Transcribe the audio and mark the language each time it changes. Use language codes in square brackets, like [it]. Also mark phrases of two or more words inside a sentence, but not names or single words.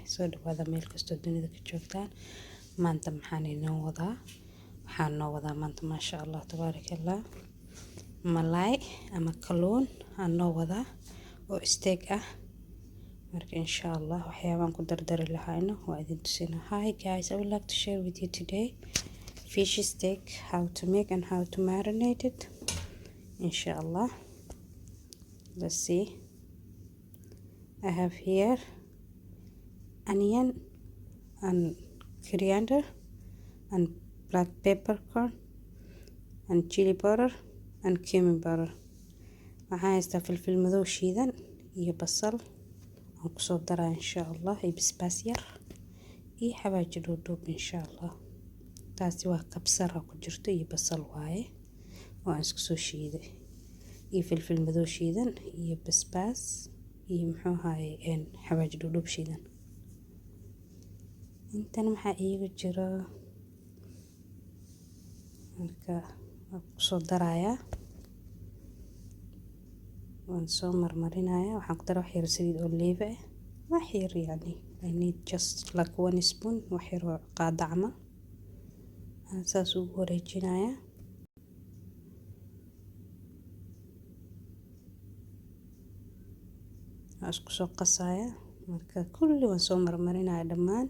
[so] Soo dhawaada meel kastoo dunida ka joogtaan. Maanta maxaan inoo wadaa? Waxaan noo wadaa maanta [ar] ما شاء الله تبارك الله [so] malaay ama kalluun aan noo wadaa oo steak ah. Marka [ar] إن شاء الله [so] waxyaabaan ku dardari lahayno waa idin tusinaa. [en] Hi guys, I would like to share with you today fish steak, how to make and how to marinate it. Inshallah, let's see. I have here onion and coriander and black peppercorn and chili powder and cumin powder. [so] waxaan haystaa filfil madow shiidan iyo basal aan ku soo daraa [ar] إن شاء الله, [so] iyo basbaas yar iyo xawaaji dhuudhuub [ar] إن شاء الله. [so] taasi waa kabsar ku jirto iyo basal waaye oo aan isku soo shiiday, iyo filfil madow shiidan iyo basbaas iyo muxuu ahaayay xawaaji dhuudhuub shiidan. intan maxaa iiga jira marka ku soo daraaya, waan soo marmarinayaa. waxaan ku daraa wax yar saliid olive ah, wax yar yani [en] I need just like 1 spoon, [so] wax yar oo qaada camal. aan saas ugu wareejinayaa. waan isku soo qasayaa. marka kulli waan soo marmarinayaa dhammaan.